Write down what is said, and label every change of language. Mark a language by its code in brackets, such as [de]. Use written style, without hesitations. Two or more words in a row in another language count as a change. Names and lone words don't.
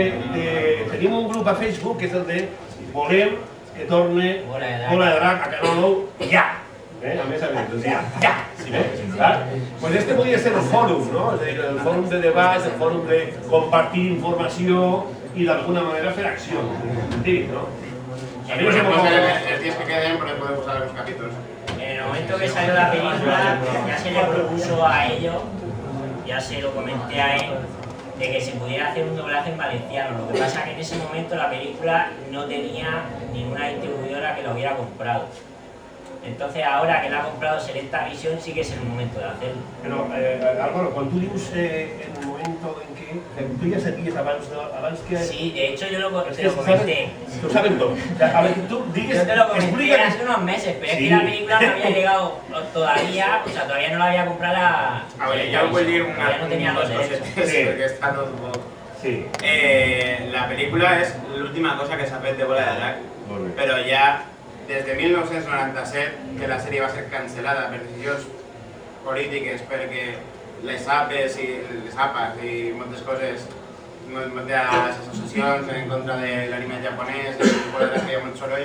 [ca] Tenim un grup a Facebook que és el de volem que torne Bola de Drac a Canal 9 ja! A més a més, doncs ja! Si veus, clar? Doncs este podria ser el fòrum, no? És a dir, el fòrum de debat, el fòrum de compartir informació i d'alguna manera fer acció. Sentit, ¿no? [es] El días que queden podemos usar los capítulos. En el momento que salió la película, ya se le propuso a ellos, ya se lo comenté a él, de que se pudiera hacer un doblaje en valenciano. Lo que pasa es que en ese momento la película no tenía ninguna distribuidora que lo hubiera comprado. Entonces ahora que la ha comprado Selecta Visió sí que es el momento de hacerlo. [ca] Pero Álvaro, quan tu dius [es] en el momento en que [ca] tu ja sabies abans que... [es] Sí, de hecho yo te lo comenté. Lo saben todos. A ver, tú digues... Yo te lo comenté hace unos meses, pero es que la película no había llegado todavía, o sea, todavía no la había comprado la... A ver, ya voy a decir todavía no tenía los derechos. Porque está todo un poco... Sí. [ca] La pel·lícula és l'última cosa que s'ha fet de Bola de Drac, però ja des de 1997 que la sèrie va ser cancel·lada per decisions polítiques perquè les APES i les APAs i moltes coses, moltes associacions en contra de l'anime japonès i Bola de Drac feia molt soroll.